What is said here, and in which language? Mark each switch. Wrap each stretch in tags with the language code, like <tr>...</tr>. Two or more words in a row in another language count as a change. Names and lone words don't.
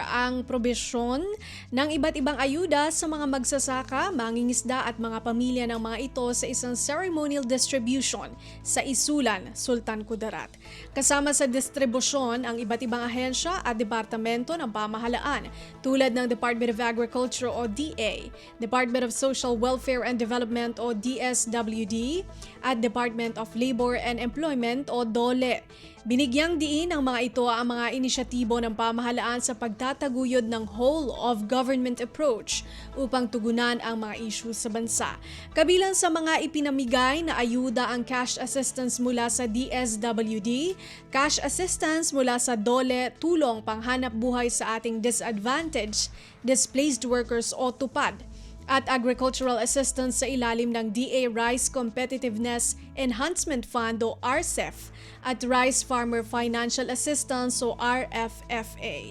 <tl>ang probisyon ng iba't ibang ayuda sa mga magsasaka, mangingisda at mga pamilya ng mga ito sa isang</tl> <en>ceremonial distribution</en> <tl>sa Isulan, Sultan Kudarat. Kasama sa distribusyon ang iba't ibang ahensya at departamento ng pamahalaan tulad ng Department of Agriculture o DA, Department of Social Welfare and Development o DSWD, at Department of Labor and Employment o DOLE. Binigyang diin ng mga ito ang mga inisyatibo ng pamahalaan sa pagtataguyod ng</tl> <en>whole of government approach</en> <tl>upang tugunan ang mga issue sa bansa. Kabilang sa mga ipinamigay na ayuda ang</tl> <en>cash assistance</en> <tl>mula sa DSWD,</tl> <en>cash assistance</en> <tl>mula sa DOLE, tulong panghanap buhay sa ating</tl> <en>disadvantaged displaced workers</en> <tl>o TUPAD, at</tl> <en>agricultural assistance</en> <tl>sa ilalim ng DA Rice Competitiveness Enhancement Fund o RCEF at Rice Farmer Financial Assistance o RFFA.</tl>